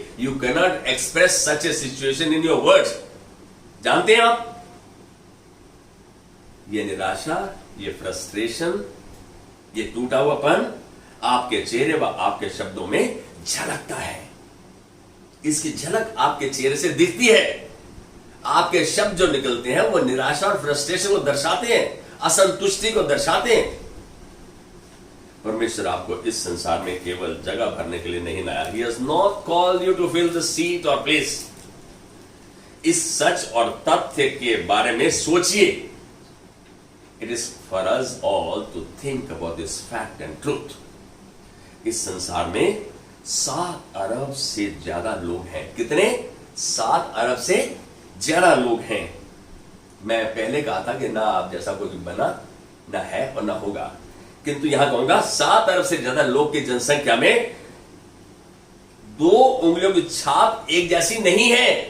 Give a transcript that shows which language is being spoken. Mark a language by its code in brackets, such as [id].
[en] You can not express such a situation in your words. [hi] जानते हैं आप, ये निराशा, ये फ्रस्ट्रेशन, ये टूटा हुआपन आपके चेहरे व आपके शब्दों में झलकता है। इसकी झलक आपके चेहरे से दिखती है। आपके शब्द जो निकलते हैं वो निराशा और फ्रस्ट्रेशन को दर्शाते हैं, असंतुष्टि को दर्शाते हैं। परमेश्वर आपको इस संसार में केवल जगह भरने के लिए नहीं लाया। [en] He has not called you to fill the seat or place। [hi] इस सच और तथ्य के बारे में सोचिए। [en] It is for us all to think about this fact and truth। [hi] इस संसार में 7 अरब से ज्यादा लोग हैं। कितने? 7 अरब से ज्यादा लोग हैं। मैं पहले कहा था कि ना आप जैसा कोई बना, ना है और ना होगा, किंतु यहां कहूंगा 7 अरब से ज्यादा लोग की जनसंख्या में 2 उंगलियों की छाप एक जैसी नहीं है।